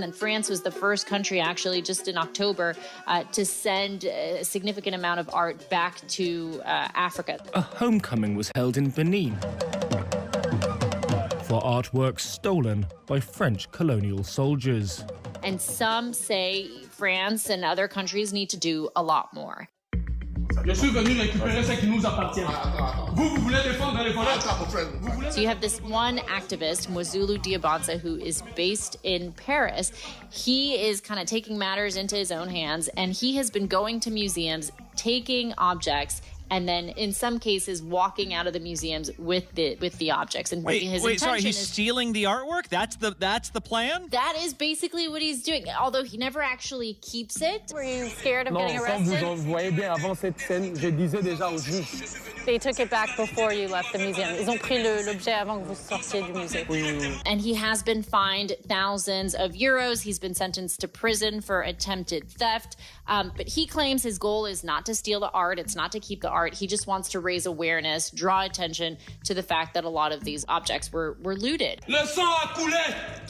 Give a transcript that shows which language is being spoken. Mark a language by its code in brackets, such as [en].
[en] Then France was the first country, actually, just in October, to send a significant amount of art back to Africa. A homecoming was held in Benin for artworks stolen by French colonial soldiers. And some say France and other countries need to do a lot more. [fr] Je suis venu récupérer ce qui nous appartient. Vous voulez défendre les voleurs? [en] So you have this one activist, Mwazulu Diabanza, who is based in Paris. He is kind of taking matters into his own hands, and he has been going to museums, taking objects, and then in some cases walking out of the museums with the objects. And wait, sorry, he's stealing the artwork? That's the plan? That is basically what he's doing, although he never actually keeps it. Were you scared of getting arrested? [fr] Non, vous voyez bien, avant cette scène, je disais déjà au juge. [en] They took it back before you left the museum. [fr] Ils ont pris l'objet avant que vous sortiez du musée. Oui. [en] And he has been fined thousands of euros. He's been sentenced to prison for attempted theft. But he claims his goal is not to steal the art. It's not to keep the art. He just wants to raise awareness, draw attention to the fact that a lot of these objects were looted. [fr] Le sang a coulé.